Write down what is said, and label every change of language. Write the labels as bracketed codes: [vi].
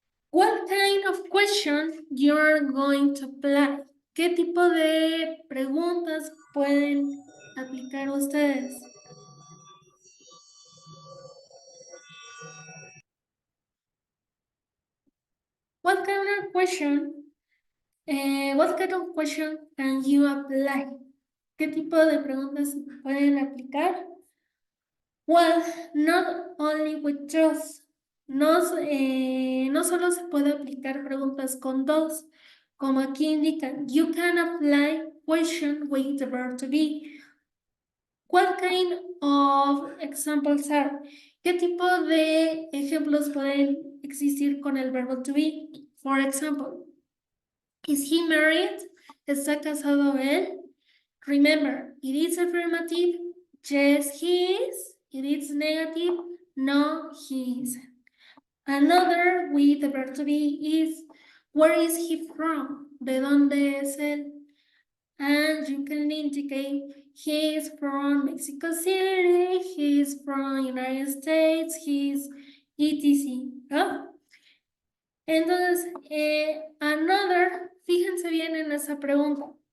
[en] What kind of question you're going to apply? [es] ¿Qué tipo de preguntas pueden aplicar ustedes? [en] What kind of question? What kind of question can you apply? [es] ¿Qué tipo de preguntas pueden aplicar? [en] Well, not only with those. [es] No solo se puede aplicar preguntas con dos, como aquí indican. [en] You can apply question with the verb to be. What kind of examples are? [es] ¿Qué tipo de ejemplos pueden existir con el verbo to be? [en] For example, is he married? [es] ¿Está casado él? [en] Remember, it is affirmative. Yes, he is. It is negative. No, he isn't. Another with the verb to be is, where is he from? [es] ¿De dónde es él? [en] And you can indicate he is from Mexico City, he is from United States, he is etc. [es] ¿no? Entonces, another, fíjense bien en esa pregunta.